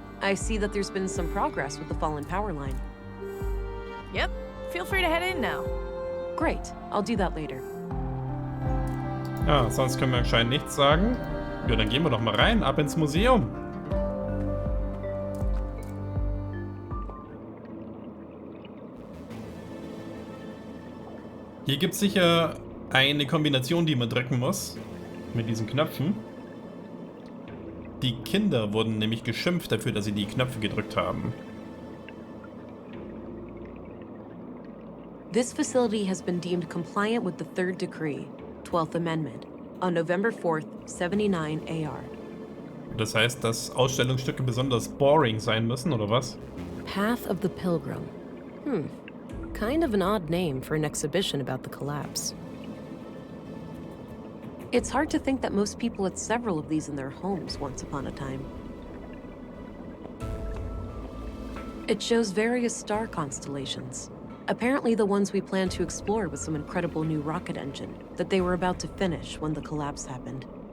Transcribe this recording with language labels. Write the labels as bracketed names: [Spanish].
[English] I see that there's been some progress with the fallen power line. Yep, feel free to head in now. Great. I'll do that later. [German] Ja, sonst können wir anscheinend nichts sagen. Ja, dann gehen wir doch mal rein, ab ins Museum. Hier gibt es sicher eine Kombination, die man drücken muss. Mit diesen Knöpfen. Die Kinder wurden nämlich geschimpft dafür, dass sie die Knöpfe gedrückt haben. [English] This facility has been deemed compliant with the Third Decree, 12th Amendment, on November 4th, 79 AR. [German] Das heißt, dass Ausstellungsstücke besonders boring sein müssen, oder was? [English] Path of the Pilgrim. Kind of an odd name for an exhibition about the collapse. It's hard to think that most people had several of these in their homes once upon a time. It shows various star constellations. Apparently the ones we plan to explore with some incredible new rocket engine that they were about to finish when the collapse happened.